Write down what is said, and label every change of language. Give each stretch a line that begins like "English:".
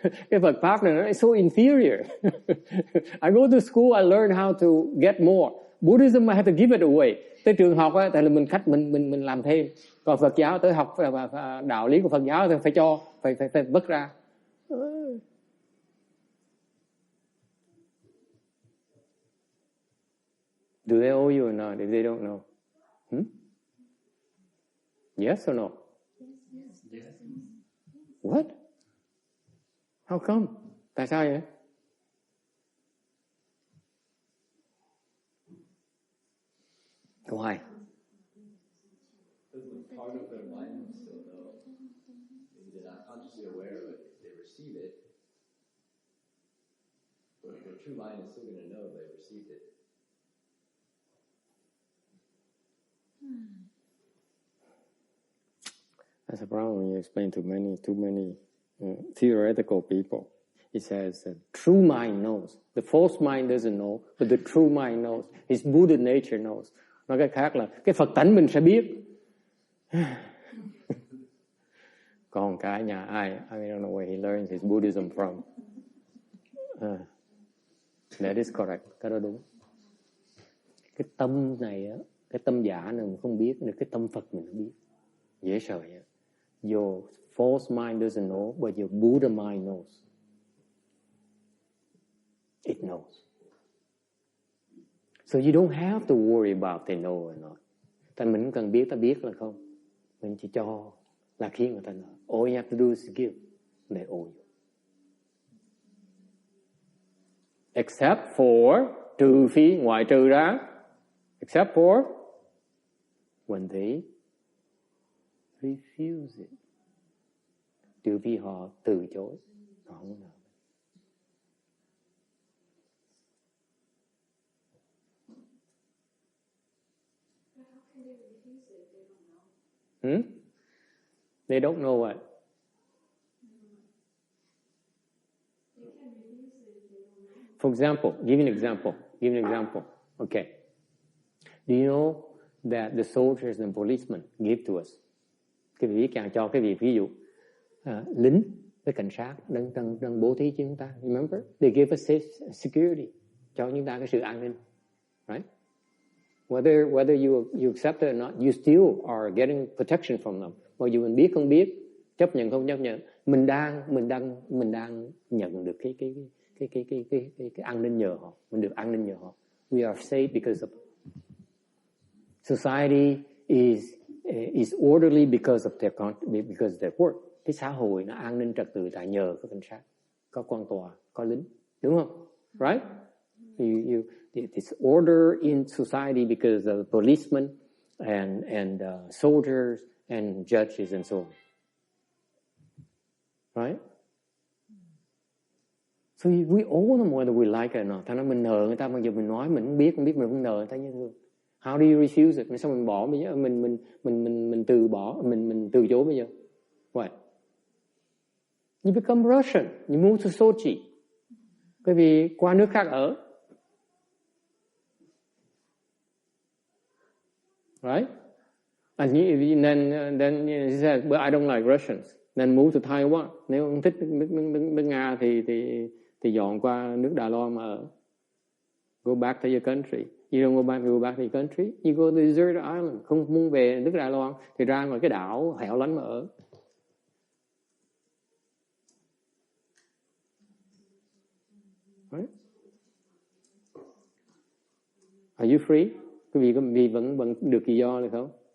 Vietnamese: Cái Phật pháp này nó
English: is so inferior. I go to school, I learn how to get more. Buddhism I have to give it away.
Vietnamese: Tới trường học á, tại là mình khách mình làm thêm. Còn Phật giáo tới học đạo lý của Phật giáo thì phải cho, phải vứt ra.
English: Do they owe you or not if they don't know? Yes or no? Yes. What? How come?
Vietnamese: Tại sao vậy?
English: Why? Because part of their mind still know. Maybe they're not consciously aware of it. They receive it. But their true mind is still going to know they received it. That's a problem when you explain to too many theoretical people. It says that true mind knows. The false mind doesn't know, but the true mind knows. His Buddha nature knows.
Vietnamese: Nói cách khác là cái Phật tánh mình sẽ biết. Còn cái nhà ai,
English: I don't know where he learns his Buddhism from. That is correct.
Vietnamese: Cái đó đúng. Cái tâm này á, cái tâm giả này mình không biết, nhưng cái tâm Phật mình nó biết. Dễ sợ vậy.
English: Your false mind doesn't know, but your Buddha mind knows. It knows. So you don't have to worry about they know or not.
Vietnamese: Tại mình không cần biết, ta biết là không. Mình chỉ cho là khiến người ta nợ.
English: All you have to do is give. They owe you. Except for,
Vietnamese: trừ phi, ngoại trừ ra.
English: Except for when they refuse it.
Vietnamese: Trừ phi họ từ chối. Họ không nợ.
English: They don't know what? For example, give an example. Okay. Do you know that the soldiers and policemen give to us?
Vietnamese: Cái vị càng cho cái vị ví dụ lính với cảnh sát đang bố thí cho chúng ta.
English: Remember? They give us security.
Vietnamese: Cho chúng ta cái sự an ninh.
English: Right? Whether you accept it or not, you still are getting protection from them.
Vietnamese: Mặc dù mình biết không biết, chấp nhận không chấp nhận, mình đang nhận được cái cái an ninh nhờ họ, mình được an ninh nhờ họ.
English: We are safe because of society is orderly because of their work.
Vietnamese: Cái xã hội nó an ninh trật tự tại nhờ có cảnh sát, có quan tòa, có lính, đúng không?
English: Right? It's order in society because of policemen and soldiers and judges and so on. Right? So we owe them whether we like it or not.
Vietnamese: Thành ra mình nợ người ta, mặc dù mình nói mình không biết mình không nợ người ta như thương.
English: How do you refuse it?
Vietnamese: Sao mình bỏ bây giờ? Mình từ bỏ, mình từ chối bây giờ.
English: What? You become Russian. You move to Sochi.
Vietnamese: Bởi vì qua nước khác ở.
English: Right? And then he says, but I don't like Russians. Then move to Taiwan.
Vietnamese: Nếu không thích nước Nga thì dọn qua nước Đài Loan mà ở.
English: Go back to your country. You don't go back to your country. You go to the desert island.
Vietnamese: Không muốn về nước Đài Loan thì ra ngoài cái đảo hẻo lánh mà ở.
English: Right? Are you free?
Vietnamese: Quý vị vẫn được tự do được không?